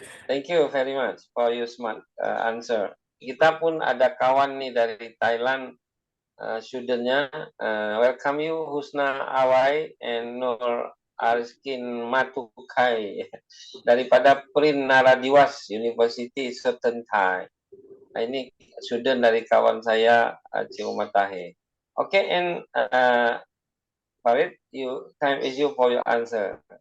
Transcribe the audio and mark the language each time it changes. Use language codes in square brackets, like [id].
[en] Thank you very much for your smart answer. [ms] Kita pun ada kawan nih dari Thailand, studentnya. [en] Welcome you Husna Awai and Nur Ariskin Matukai daripada Prin Naradiwas University Southern Thai. [ms] Nah, ini student dari kawan saya Ciumatahe. [en] Okay, and Farid, time is you for your answer.